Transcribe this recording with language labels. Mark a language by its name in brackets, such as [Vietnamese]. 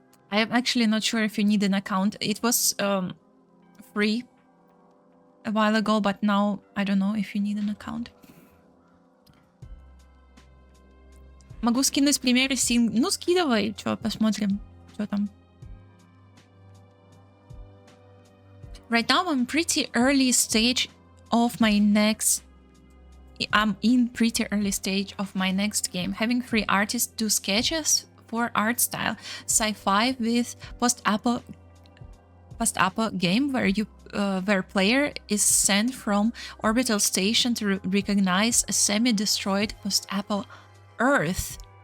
[English] I am actually not sure if you need an account. It was free a while ago, but now I don't know if you need an account. [Russian] Могу скинуть примеры син. Ну, скидывай, что, посмотрим, что там. [English] Right now I'm pretty early stage of my next... I'm in pretty early stage of my next game. Having free artists do sketches for art style. Sci-fi with post-apo game where you where player is sent from orbital station to recognize a semi-destroyed post-apo Earth.